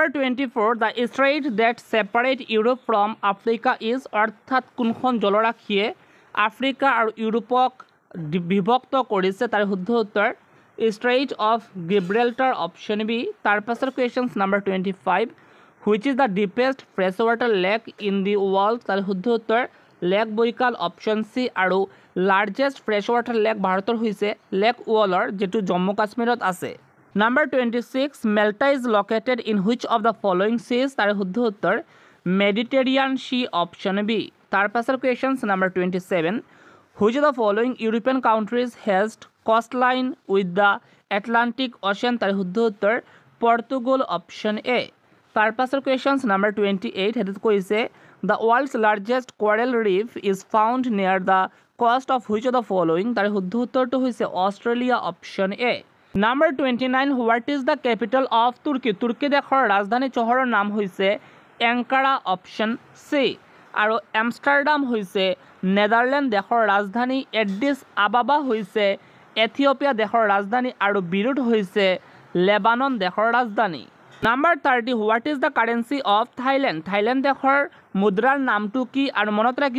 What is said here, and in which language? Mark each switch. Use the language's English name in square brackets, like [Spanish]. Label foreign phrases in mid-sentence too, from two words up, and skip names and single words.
[English] 24 the strait that separate Europe from Africa is [Assamese] অৰ্থাৎ কোনখন জলৰাশিয়ে আফ্ৰিকা আৰু ইউৰোপক বিভক্ত কৰিছে তাৰে শুদ্ধ উত্তৰ [English] ষ্ট্ৰেইট অফ গিব্ৰেল্টাৰ option B [Assamese] তাৰ পাছৰ [English] questions number 25 which is the deepest fresh water lake in the world [Assamese] তাৰে শুদ্ধ উত্তৰ [English] লেক বৈকাল option C আৰু largest fresh water lake [Assamese] ভাৰতৰ হৈছে [English] লেক ৱলৰ [Assamese] যিটো জম্মু কাশ্মীৰত আছে [English] number 26 Malta is located in which of the following seas তাৰে [Assamese] শুদ্ধ উত্তৰ [English] Mediterranean Sea option B [Assamese] তাৰ পাছৰ [English] questions number 27 which of the following European countries has coastline with the Atlantic Ocean [Assamese] তাৰে শুদ্ধ উত্তৰ [English] পৰ্তুগাল option A [Assamese] তাৰ পাছৰ [English] questions number 28 [Assamese] সেইটোত কৈছে [English] the world's largest coral reef is found near the coast of which of the following [Assamese] তাৰে শুদ্ধ উত্তৰটো হৈছে অষ্ট্ৰেলিয়া [English] option A number 29 what is the capital of Turkey [Assamese] তুৰ্কী দেশৰ ৰাজধানী চহৰৰ নাম হৈছে এংকাৰা [English] option C [Assamese] আৰু এমষ্টাৰডাম হৈছে নেদাৰলেণ্ড দেশৰ ৰাজধানী এডিছ আবাবা হৈছে এথিঅপিয়া দেশৰ ৰাজধানী আৰু বিৰুট হৈছে লেবানন দেশৰ ৰাজধানী [English] number 30 what is the currency of Thailand [Assamese] দেশৰ মুদ্ৰাৰ নামটো কি আৰু মনত ৰাখিব